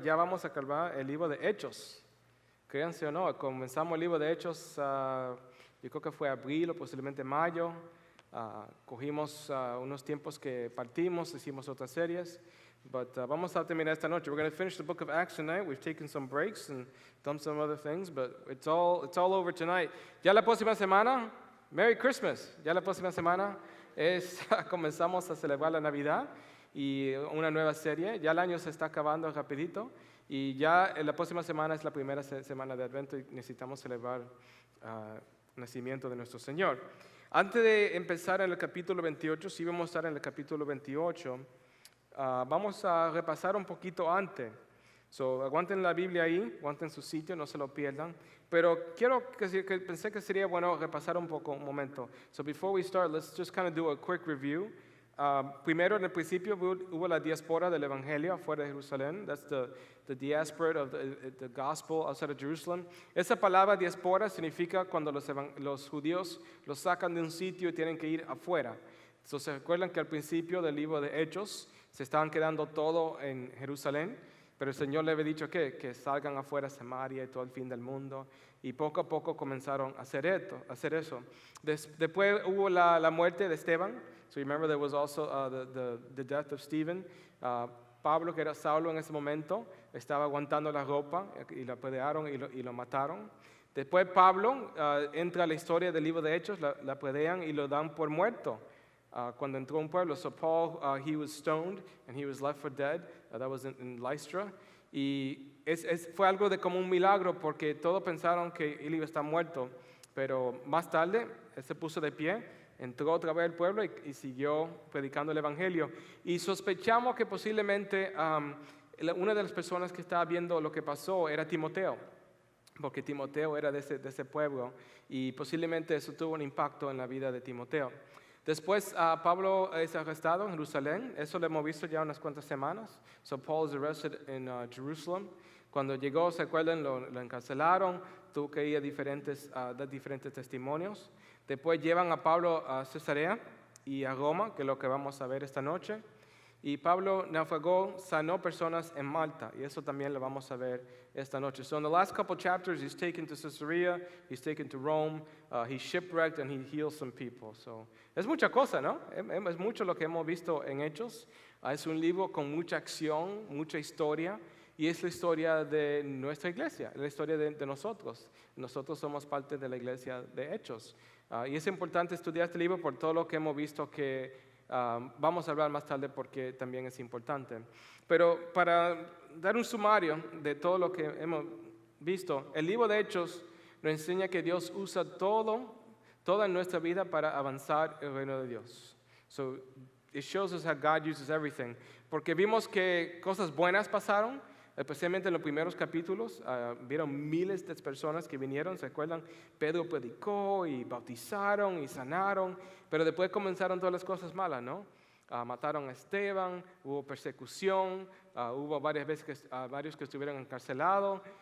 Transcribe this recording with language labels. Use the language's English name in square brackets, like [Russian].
[Spanish] Ya vamos a acabar el libro de Hechos. Créanse o no, comenzamos el libro de Hechos, yo creo que fue abril o posiblemente mayo. Cogimos unos tiempos que partimos, hicimos otras series. [English] But [Spanish] vamos a terminar esta noche. [English] We're going to finish the book of Acts tonight. We've taken some breaks and done some other things, but it's all over tonight. [Spanish] Ya la próxima semana, [English] Merry Christmas. [Spanish] Ya la próxima semana comenzamos a celebrar la Navidad y una nueva serie. Ya el año se está acabando rapidito y ya la próxima semana es la primera semana de Adviento y necesitamos celebrar el nacimiento de nuestro Señor. Antes de empezar en el capítulo 28, sí vamos a estar en el capítulo 28. Vamos a repasar un poquito antes. So, aguanten la Biblia ahí, aguanten su sitio, no se lo pierdan. Pero pensé que sería bueno repasar un momento. [English] So before we start, let's just kind of do a quick review. [Spanish] Primero, en el principio hubo la diáspora del Evangelio afuera de Jerusalén. [English] That's the diaspora of the gospel outside of Jerusalem. [Spanish] Esa palabra diáspora significa cuando los judíos los sacan de un sitio y tienen que ir afuera. So, ¿se recuerdan que al principio del libro de Hechos se estaban quedando todo en Jerusalén? Pero el Señor le había dicho que salgan afuera a Samaria y todo el fin del mundo. Y poco a poco comenzaron a hacer eso. Después hubo la muerte de Esteban. [English] So remember there was also the death of Stephen. [Spanish] Pablo, que era Saulo en ese momento, estaba aguantando la ropa y lo apedrearon y lo mataron. Después Pablo entra a la historia del libro de Hechos, la apedrean y lo dan por muerto. Cuando entró a un pueblo, [English] so Paul, he was stoned and he was left for dead. That was in Lystra. [Spanish] Y fue algo de como un milagro porque todos pensaron que él iba a estar muerto. Pero más tarde, él se puso de pie, entró otra vez al pueblo y siguió predicando el Evangelio. Y sospechamos que posiblemente una de las personas que estaba viendo lo que pasó era Timoteo, porque Timoteo era de ese pueblo y posiblemente eso tuvo un impacto en la vida de Timoteo. Después Pablo es arrestado en Jerusalén. Eso lo hemos visto ya unas cuantas semanas. So Paul is arrested in Jerusalem. Cuando llegó, ¿se acuerdan? Lo encarcelaron. Tuvo que ir a dar diferentes testimonios. Después llevan a Pablo a Cesarea y a Roma, que es lo que vamos a ver esta noche. Y Pablo naufragó, sanó personas en Malta, y eso también lo vamos a ver esta noche. [English] So in the last couple chapters, he's taken to Caesarea, he's taken to Rome, he's shipwrecked, and he heals some people. [Spanish] So es mucha cosa, ¿no? Es mucho lo que hemos visto en Hechos. Es un libro con mucha acción, mucha historia, y es la historia de nuestra iglesia, la historia de nosotros. Nosotros somos parte de la iglesia de Hechos. Y es importante estudiar este libro por todo lo que hemos visto que vamos a hablar más tarde porque también es importante. Pero para dar un sumario de todo lo que hemos visto, el libro de Hechos nos enseña que Dios usa toda nuestra vida para avanzar el reino de Dios. [English] So it shows us how God uses everything. [Spanish] Porque vimos que cosas buenas pasaron, especialmente en los primeros capítulos. Vieron miles de personas que vinieron, ¿se acuerdan? Pedro predicó y bautizaron y sanaron, pero después comenzaron todas las cosas malas, ¿no? Mataron a Esteban, hubo persecución, hubo varios que estuvieron encarcelados.